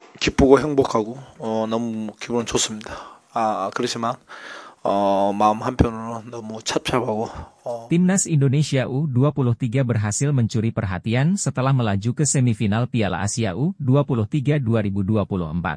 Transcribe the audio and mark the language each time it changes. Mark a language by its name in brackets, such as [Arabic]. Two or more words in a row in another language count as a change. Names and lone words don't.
[Korean] 기쁘고 행복하고 너무 기분은 좋습니다. 그렇지만 마음 한편으로는 너무 착잡하고 [Indonesian] Timnas Indonesia U23 berhasil mencuri perhatian setelah melaju ke semifinal Piala Asia U23 2024.